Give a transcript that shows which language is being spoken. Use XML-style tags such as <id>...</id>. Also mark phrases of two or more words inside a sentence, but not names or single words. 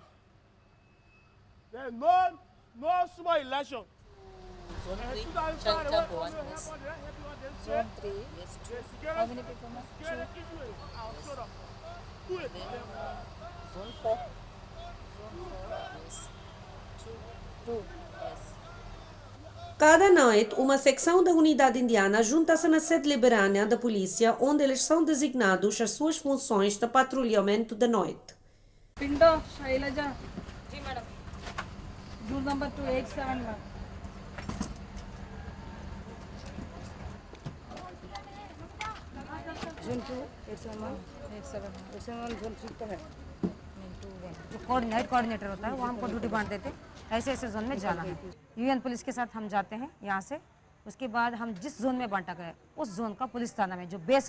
<en>There's no small election. Zone 3, Changchak 1, yes. Zone 3, yes, 2. How many people must? 2. Yes. Zone 4. Zone 4, yes. 2, yes.</en> <pt>Cada noite, uma secção da unidade indiana junta-se na sede liberânia da polícia, onde eles são designados às suas funções de patrulhamento de noite.</pt> <hi>पिंडो शैलजा जी</hi> <en>madam room number</en> <hi>2871 जोन 2 871 जोन 3 तो है जो कोऑर्डिनेटर होता है वो हमको ड्यूटी बांट देते ऐसे ऐसे जोन में जाना है</hi> <en>UN police</en> <hi>के साथ हम जाते हैं यहाँ से उसके बाद हम जिस जोन में बांटा गया उस जोन का पुलिस थाना में जो बेस</hi>